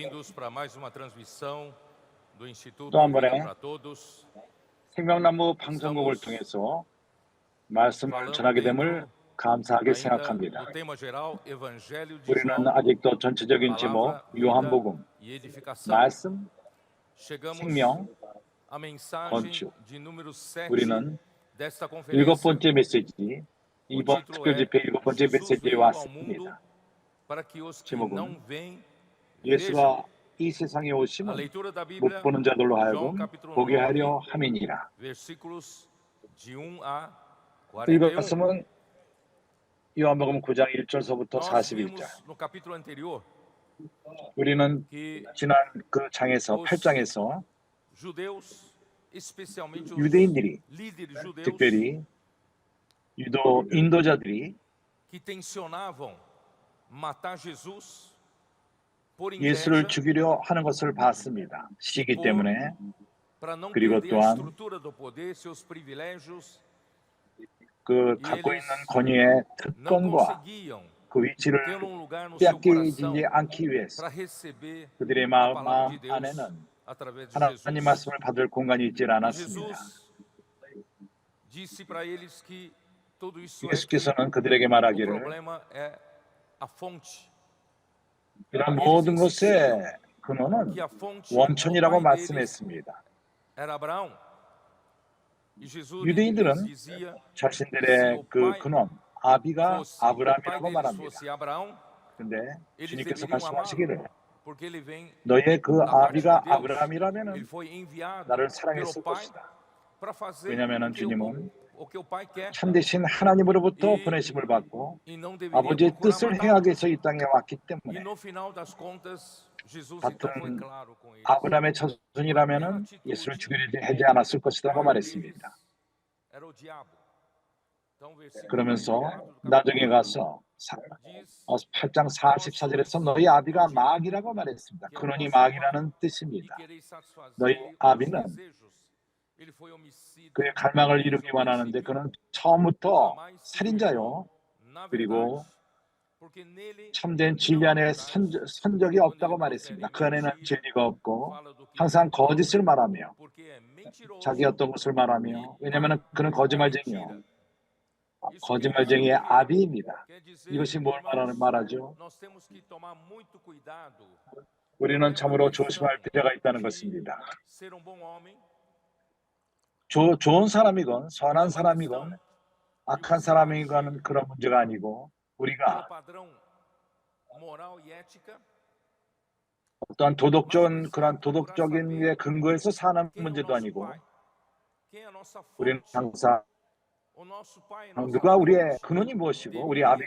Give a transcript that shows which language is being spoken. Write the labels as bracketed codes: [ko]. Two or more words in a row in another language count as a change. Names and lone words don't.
[pt] Bem-vindos para mais uma transmissão do Instituto [ko] 또 한 [pt] Vida [ko] 번에 [pt] para Todos. [ko] 생명나무 방송국을 통해서 말씀을 [pt] Falando [ko] 전하게 됨을 [pt] dentro [ko] 감사하게 [pt] ainda [ko] 생각합니다. [pt] do tema geral Evangelho de [ko] 우리는 [pt] João, [ko] 아직도 전체적인 제목 [pt] Palavra, Vida [ko] 요한복음, [pt] e Edificação. [ko] 말씀, [pt] Chegamos [ko] 생명, [pt] à mensagem [ko] 건축. [pt] de número 7 [ko] 우리는 [pt] desta [ko] 일곱 [pt] conferência. [ko] 번째 메시지, [pt] O [ko] 이번 [pt] título [ko] 특별 [pt] é [ko] 집회 일곱 번째 [pt] Jesus [ko] 메시지에 [pt] veio ao mundo [ko] 왔습니다. [pt] para que os que [ko] 제목은 [pt] não veem vejam. [ko] 예수가 이 세상에 [pt] A [ko] 오심은 [pt] leitura da [ko] 못 [pt] Bíblia, [ko] 보는 자들로 [pt] João [ko] 하여금 [pt] capítulo [ko] 보게 [pt] 9, [ko] 하려 함이니라. [pt] versículos de 1 a [ko] 읽을 [pt] 41. [ko] 말씀은 요한복음 9장 1절서부터 [pt] Nós [ko] 41절. [pt] vimos no capítulo anterior [ko] 우리는 [pt] que [ko] 지난 그 장에서 [pt] os [ko] 8장에서 [pt] judeus, especialmente os [ko] 유대인들이 [pt] líderes judeus, [ko] 특별히 인도자들이 [pt] que tensionavam matar Jesus por [ko] 예수를 [pt] inveja, [ko] 죽이려 하는 것을 봤습니다. 시기 때문에. [pt] para não [ko] 그리고 [pt] perder a [ko] 또한 [pt] estrutura do poder, seus privilégios, [ko] 그 [pt] e [ko] 갖고 [pt] eles [ko] 있는 권위의 [pt] não [ko] 특권과 [pt] conseguiam [ko] 그 위치를 [pt] ter um lugar no seu coração [ko] 빼앗기지 않기 위해서 [pt] para receber [ko] 그들의 [pt] a [ko] 마음 [pt] palavra de Deus [ko] 안에는 [pt] através de [ko] 하나님 [pt] Jesus. [ko] 말씀을 받을 공간이 있지 [pt] E [ko] 않았습니다. [pt] Jesus disse para eles que tudo isso é que [ko] 예수께서는 그들에게 [pt] o [ko] 말하기를 [pt] problema é a fonte. [ko] 이런 [pt] Eles [ko] 모든 [pt] insistiam [ko] 것의 근원은 [pt] que a fonte, [ko] 원천이라고 [pt] o pai deles [ko] 말씀했습니다. [pt] era Abraão. E Jesus lhes [ko] 유대인들은 [pt] dizia, se [ko] 자신들의 [pt] o [ko] 그 [pt] pai [ko] 근원 아비가 [pt] fosse, o pai [ko] 아브라함이라고 [pt] deles [ko] 말합니다. [pt] fosse Abraão, [ko] 근데 [pt] eles [ko] 주님께서 [pt] deveriam amá-lo, [ko] 말씀하시기를 [pt] porque ele vem [ko] 너의 그 [pt] da parte de [ko] 아비가 [pt] Deus. Ele [ko] 아브라함이라면 [pt] foi enviado [ko] 나를 [pt] pelo [ko] 사랑했을 [pt] pai [ko] 것이다. [pt] para fazer [ko] 왜냐하면 [pt] o que [ko] 주님은 [pt] o pai quer [ko] 참되신 하나님으로부터 [pt] e, [ko] 보내심을 받고 [pt] e não deveria [ko] 아버지의 [pt] procurar [ko] 뜻을 [pt] matá-lo. [ko] 행하기 위해서 이 땅에 왔기 [pt] E [ko] 때문에 [pt] no final das contas, Jesus então foi [ko] 같은 [pt] claro com eles. [ko] 아브라함의 자손이라면 예수를 죽이려 하지 않았을 것이라고 말했습니다. [pt] Era o diabo. Então, versículo [ko] 그러면서 [pt] 44 do [ko] 나중에 [pt] capítulo [ko] 가서 [pt] diz [ko] 8장 44절에서 너희 아비가 마귀라고 말했습니다. [pt] que é o [ko] 근원이 [pt] vosso pai [ko] 마귀라는 [pt] e [ko] 뜻입니다. [pt] quereis [ko] 너희 [pt] satisfazer os [ko] 아비는 [pt] desejos. Ele foi homicida, [ko] 그의 갈망을 이루기 원하는데 [pt] desobediente, [ko] 그는 처음부터 [pt] jamais se [ko] 살인자요. [pt] firmou na [ko] 그리고 [pt] verdade, porque nele [ko] 참된 진리 안에 선 적이 없다고 말했습니다. 그 안에는 진리가 없고 항상 거짓을 말하며 [pt] porque é mentiroso, [ko] 자기 어떤 것을 말하며 왜냐하면 그는 거짓말쟁이요. [pt] Isso [ko] 거짓말쟁이의 [pt] quer dizer, [ko] 아비입니다. [pt] quer dizer, [ko] 이것이 뭘 [pt] irmãos, [ko] 말하죠? [pt] nós temos que tomar muito cuidado [ko] 우리는 참으로 [pt] questão [ko] 조심할 필요가 있다는 [pt] de [ko] 것입니다. [pt] ser um bom homem. [ko] 좋은 사람이건 [pt] Não é [ko] 선한 [pt] uma [ko] 사람이건 [pt] questão [ko] 악한 사람이건 그런 문제가 아니고 [pt] pelo [ko] 우리가 [pt] padrão moral e ética, [ko] 어떠한 그런 도덕적인 근거에서 사는 [pt] quem é o [ko] 문제도 [pt] nosso [ko] 아니고 [pt] pai, quem é a nossa [ko] 우리는 [pt] fonte, [ko] 항상 [pt] o nosso pai, nossa [ko] 누가 우리의 [pt] fonte [ko] 근원이 무엇이고 우리 [pt] deveria